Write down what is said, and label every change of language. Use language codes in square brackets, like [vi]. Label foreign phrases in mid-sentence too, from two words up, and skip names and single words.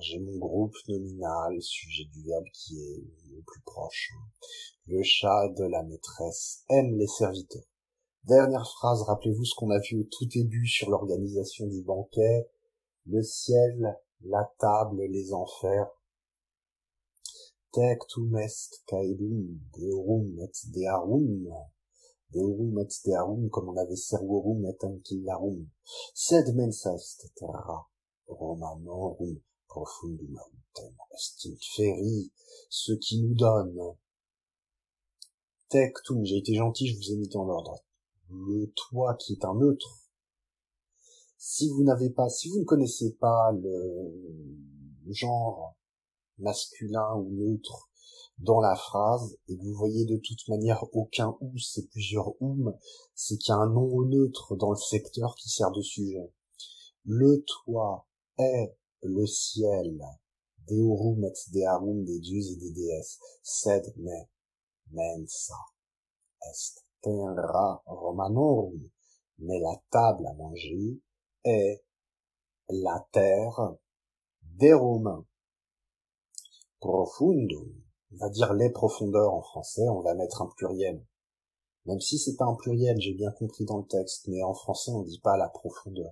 [fr] J'ai mon groupe nominal, sujet du verbe qui est le plus proche. Le chat de la maîtresse aime les serviteurs. Dernière phrase, rappelez-vous ce qu'on a vu au tout début sur l'organisation du banquet. Le ciel, la table, les enfers. [la] Tectum est caelum, deorum et dearum. Deorum et dearum, [fr] comme on avait [la] servorum et ancillarum. Sed mensa est terra, romanorum profundum autem est inferi, [fr] ce qui nous donne. Tectum, j'ai été gentil, je vous ai mis dans l'ordre. Le toi qui est un neutre. Si vous ne connaissez pas le genre masculin ou neutre dans la phrase, et que vous voyez de toute manière aucun ou, c'est plusieurs c'est qu'il y a un nom neutre dans le secteur qui sert de sujet. Le toit est le ciel, [la] deorum et dearum, [fr] des dieux et des déesses, [la] sed me mensa est terra romanorum, [fr] mais la table à manger est la terre des Romains. Profundum, on va dire les profondeurs en français, on va mettre un pluriel. Même si c'est pas un pluriel, j'ai bien compris dans le texte, mais en français on dit pas la profondeur.